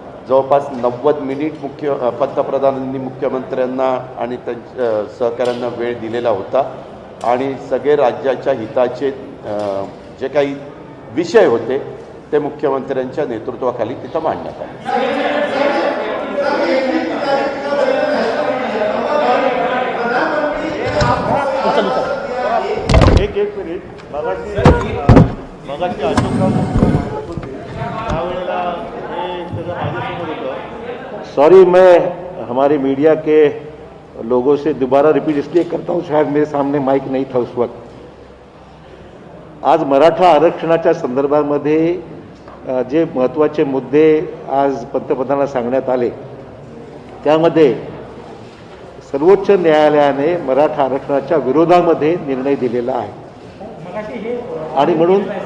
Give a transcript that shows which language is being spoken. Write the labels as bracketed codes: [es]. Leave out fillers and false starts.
[mr] जवळपास 90 मिनिट पंतप्रधानांनी मुख्यमंत्र्यांना आणि त्यांच्या सहकाऱ्यांना वेळ दिलेला होता आणि सगळे राज्याच्या हिताचे जे काही विषय होते ते मुख्यमंत्र्यांच्या नेतृत्वाखाली तिथं मांडण्यात आले. एक मिनिट मगाशी अशोकराव त्यावेळेला हे सगळं माझ्यासमोर होतं. [hi] सॉरी, मैं हमारे मीडिया के लोगों से दोबारा रिपीट इसलिए करता हूँ, शायद मेरे सामने माइक नहीं था उस वक्त. [mr] आज मराठा आरक्षणाच्या संदर्भामध्ये जे महत्त्वाचे मुद्दे आज पंतप्रधानांना सांगण्यात आले त्यामध्ये सर्वोच्च न्यायालयाने मराठा आरक्षणाच्या विरोधामध्ये निर्णय दिलेला आहे आणि म्हणून